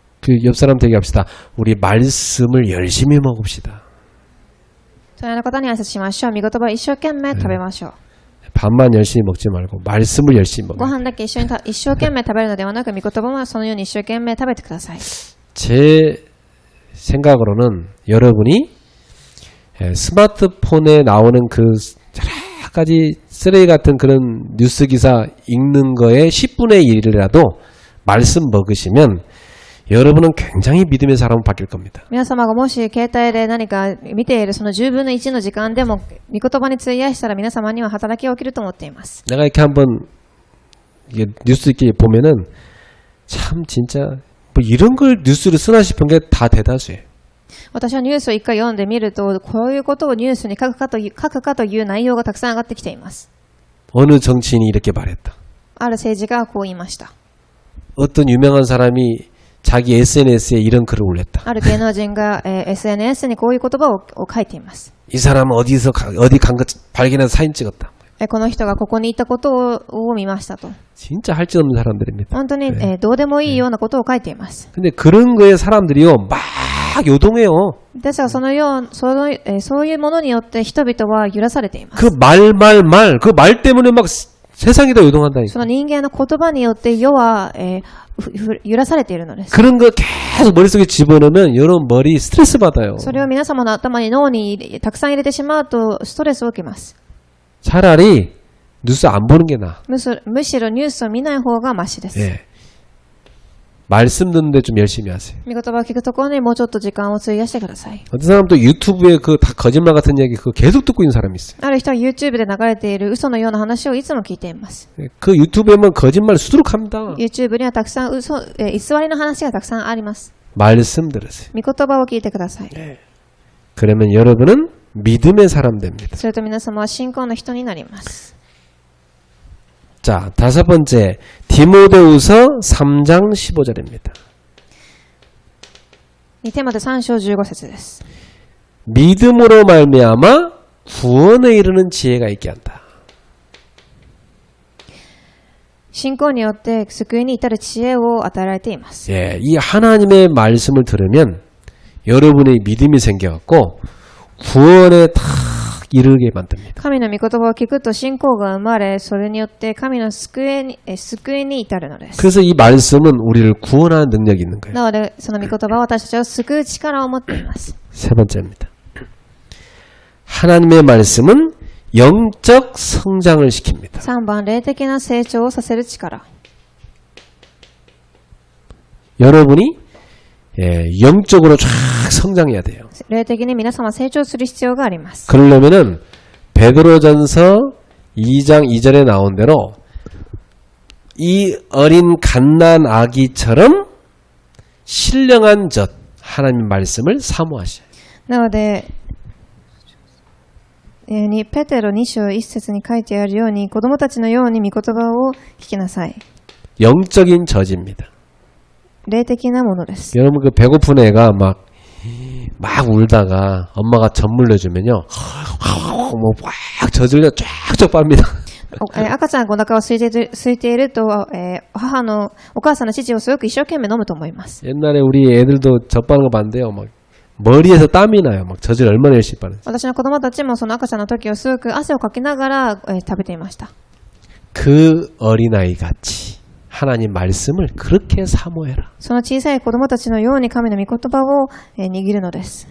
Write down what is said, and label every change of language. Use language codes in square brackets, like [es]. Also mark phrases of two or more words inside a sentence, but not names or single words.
[ko] 그 옆 사람한테 얘기합시다. 우리 말씀을 열심히 먹읍시다. [ja] その方に挨拶しましょう。御言葉を一生懸命食べましょう。 [ko] 밥만 열심히 먹지 말고 말씀을 열심히 ご 먹어요. [ja] 飯だけ一生懸命食べるのではなく、御言葉もそのように一生懸命食べてください。 [ko] 제 생각으로는 여러분이 스마트폰에 나오는 그 여러 가지 쓰레기 같은 그런 뉴스 기사 읽는 거에 10분의 1이라도 말씀 먹으시면 여러분은 굉장히 믿음의 사람으로 바뀔 겁니다. [ja] 皆様がもし携帯で何か見ているその10分の1の時間でも御言葉に費やしたら皆様には働きが起きると思っています。 [ko] 내가 이렇게 한번 이게 뉴스 이렇게 보면은 참 진짜 뭐 이런 걸 뉴스를 쓰나 싶은 게 다 대다수예요. [ja] 私はニュースを一回読んでみると、こういうことをニュースに書くかという内容がたくさん上がってきています。 [ko] 어느 정치인이 이렇게 말했다. [ja] ある政治家がこう言いました。 [ko] 어떤 유명한 사람이 자기 SNS에 이런 글을 올렸다. [ja] ある芸能人が、SNS にこういう言葉を書いています。 [ko] 이 사람은 어디 간 거 발견해서 사진 찍었다. [ja] この人がここに行ったことを見ましたと。 [ko] 진짜 할 짓 없는 사람들입니다. [ja] 本当に、どうでもいいようなことを書いています。 [ko] 근데 그런 거에 사람들이요 막 요동해요. [ja] ですがそういうものによって人々は揺らされています。 [ko] 그 그 말 때문에 막 세상이 다 요동한다니까. [ja] その人間の言葉によって世は、揺らされているのです。 [ko] 그런 거 계속 머릿속에 집어넣으면 여러분 머리 스트레스 받아요. [ja] それを皆様の頭に脳にたくさん入れてしまうとストレスを受けます。 [ko] 차라리 뉴스 안 보는 게 나아. [ja] むしろニュースを見ない方がマシです。 [ko] 예. 말씀 듣는데 좀 열심히 하세요. [ja] 御言葉を聞くところにもうちょっと時間を費やしてください。 [ko] 어떤 사람도 유튜브에 그 다 거짓말 같은 얘기 그거 계속 듣고 있는 사람이 있어요. [ja] ある人は YouTube で流れている嘘のような話をいつも聞いています。 [ko] 그 유튜브에만 거짓말 수두룩합니다. [ja] YouTube にはたくさん偽りの話がたくさんあります。 [ko] 말씀 들으세요. [ja] 御言葉を聞いてください。 [ko] 그러면 여러분은 믿음의 사람 됩니다. [ja] それと皆様は信仰の人になります。 [ko] 자, 다섯 번째 디모데후서 3장 15절입니다. [ja] 2 テモテ3章15節です。 [ko] 믿음으로 말미암아 구원에 이르는 지혜가 있게 한다. [ja] 信仰によって救いに至る知恵を与えられています。 [ko] 예, 이 하나님의 말씀을 들으면 여러분의 믿음이 생겨갖고 구원에 딱 이르게 만듭니다. [ja] 神の御言葉を聞くと信仰が生まれ、それによって神の救いに至るのです。 [ko] 그래서 이 말씀은 우리를 구원하는 능력이 있는 거예요. [ja] なので、その御言葉は私たちを救う力を持っています。 [ko] 세 번째입니다. 하나님의 말씀은 영적 성장을 시킵니다. [ja] 3 番、霊的な成長をさせる力。 [ko] 여러분이 영적으로 쫙 성장해야 돼요. [ja] 霊的に皆様成長する必要があります。 [ko] 그러려면은 베드로전서 2장 2절에 나온 대로 이 어린 갓난 아기처럼 신령한 젖 하나님 말씀을 사모하셔요. [ja] なので、ペテロ2章1節に書いてあるように、子供たちのように御言葉を聞きなさい。 [ko] 영적인 젖입니다. [ja] 霊的なものです。 [ko] 여러분 그 배고픈 애가 막 울다가 엄마가 젖 물려주면요, 뭐 꽉 젖을 쫙쫙 빱니다. [ja] 赤ちゃんがお腹を空いていると、お母さんの乳をすごく一生懸命飲むと思います。 [ko] 옛날에 우리 애들도 젖 빠는 거 봤는데요, 막 머리에서 땀이 나요. 막 젖을 얼마나 열심히 빠는지. [ja] 私の子供たちもその赤ちゃんの時をすごく汗をかきながら、食べていました。 [ko] 그 어린아이 같이 하나님 말씀을 그렇게 사모해라. [ja] その小さい子供たちのように神の御言葉を、握るのです。